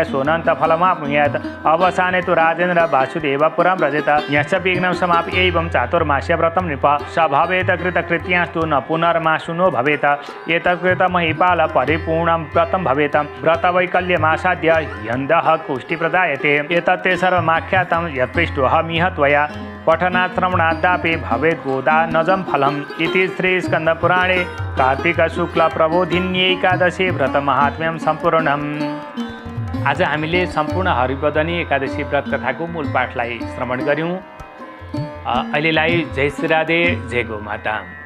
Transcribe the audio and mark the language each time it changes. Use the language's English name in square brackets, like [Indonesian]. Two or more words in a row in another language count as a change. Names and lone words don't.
[Sanskrit] सोऽनन्तफलमाप्नुयात् अवसाने तु राजेन्द्र वासुदेवपुरं व्रजेत यश्च विघ्नं समाप्य एवं चातुर्मास्य व्रतं नृप स भवेत् कृतकृत्यास्तु न पुनर्मासु नो भवेत् एतत्कृतमहिपाल परिपूर्णं व्रतं भवेत् व्रतवैकल्यमासाद्य ह्यन्दः कुष्ठिप्रदायते एतत्ते सर्वमाख्यातं यत्पृष्टोऽहमिह त्वया पठनात् श्रवणादापि भवेत् गोदानजं फलम् इति श्रीस्कन्दपुराणे कार्तिकशुक्लप्रबोधिन्ये एकादशी व्रतमाहात्म्यं सम्पूर्णम्। [Nepali] आज हामीले सम्पूर्ण हरिप्रदनी एकादशी व्रत कथाको मूल पाठलाई श्रवण गर्यौं। अहिलेलाई जय श्री राधे, जय गौ माता।